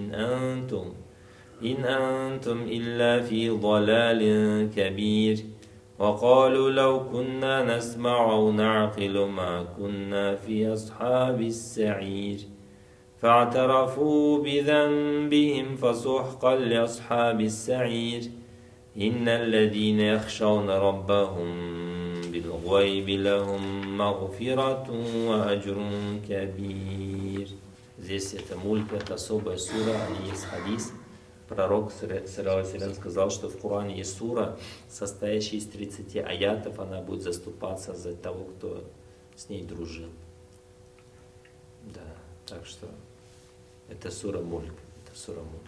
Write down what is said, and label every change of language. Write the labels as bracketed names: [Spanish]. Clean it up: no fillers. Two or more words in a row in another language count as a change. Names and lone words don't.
[Arabic] إن أنتم إلا في ضلال كبير وقالوا لو كنا نسمع أو نعقل ما كنا في أصحاب السعير فاعترفوا بذنبهم فسحقا لأصحاب السعير إن الذين يخشون ربهم بالغيب لهم مغفرة وأجر كبير. [Russian] Здесь это мульк, это особая сура, и есть хадис. Пророк сказал, что в Коране есть сура, состоящая из 30 аятов, она будет заступаться за того, кто с ней дружил. Да, так что это сура мульк, это сура мульк.